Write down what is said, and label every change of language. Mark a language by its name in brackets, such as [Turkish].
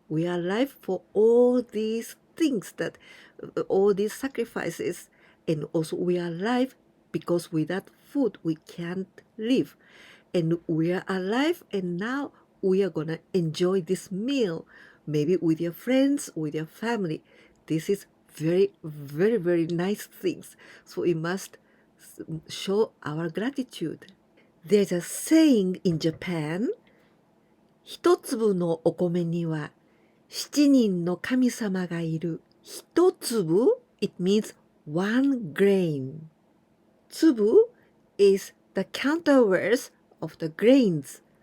[English] We are alive for all these things, that all these sacrifices, and also we are alive because without food we can't live. And we are alive, and now we are gonna enjoy this meal, maybe with your friends, with your family. This is very, very, very nice things. So we must show our gratitude. There's a saying in Japan, [Japanese] 一粒のお米には7人の神様がいる。 [English] 一粒 it means one grain. 粒 is the counterwords of the grains.